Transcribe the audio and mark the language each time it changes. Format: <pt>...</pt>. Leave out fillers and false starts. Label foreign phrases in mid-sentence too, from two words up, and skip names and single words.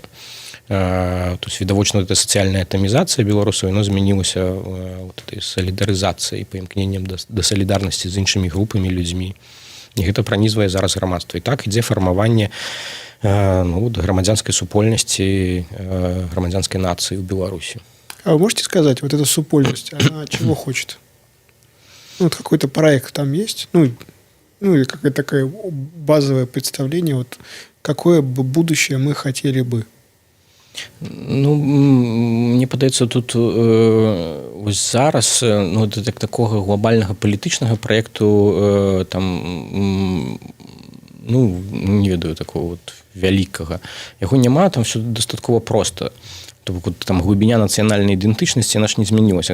<be>Тут відавочна эта сацыяльная атамізацыя беларусаў, яно змянілася этой салідарызацыяй, паімкненнем да салідарнасці з іншымі групамі, людзьмі. І гэта пранізвае зараз грамадства. І так ідзе фармаванне грамадзянскай супольнасці, грамадзянскай нацыі ў Беларусі.</be> <ru>А вы можете сказать, эта супольность, она чего хочет? Какой-то проект там есть? ну, или какое-то такое базовое представление, вот, какое бы будущее мы хотели бы?</ru> <be>Ну, мне падаецца, тут вось зараз, ну, так, такога глобальнага палітычнага праекту там, ну, не ведаю, такого вот вялікага. Яго няма, там все дастаткова проста. То бок, там глыбіня нацыянальнай ідэнтычнасці, яна ж не змянілася.</be>